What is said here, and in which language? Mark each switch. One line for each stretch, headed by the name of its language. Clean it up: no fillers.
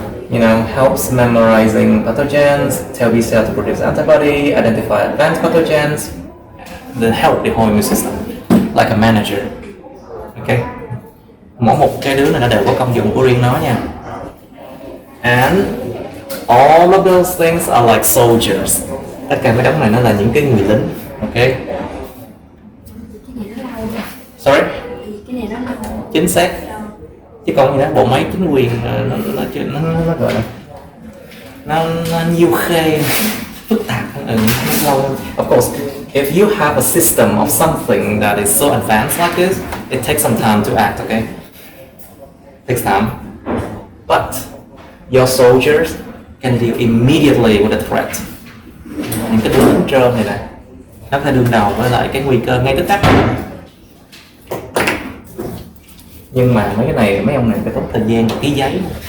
English: You know, helps memorizing pathogens, tell B cell to produce antibody, identify advanced pathogens, then help the whole immune system, like a manager. Okay?
Vietnamese: Mỗi một cái đứa này nó đều có công dụng của riêng nó nha.
English: And all of those things are like soldiers.
Vietnamese: Tất cả mấy đống này nó là những cái người lính.
English: Okay?
Vietnamese: Cái này nó lâu rồi.
English: Sorry?
Vietnamese: Cái này nó lâu. Chính xác. Chứ còn gì đó, bộ máy chính quyền nó gọi là nó nhiều khê, phức tạp hơn, nó lâu hơn.
English: Of course, if you have a system of something that is so advanced like this, it takes some time to act, okay? It takes time. But your soldiers can deal immediately with a threat.
Vietnamese: Những cái đứa lính trơn này nè, nó phải đương đầu với lại cái nguy cơ ngay tức khắc. Nhưng mà mấy cái này, mấy ông này phải tốn thời gian ký giấy.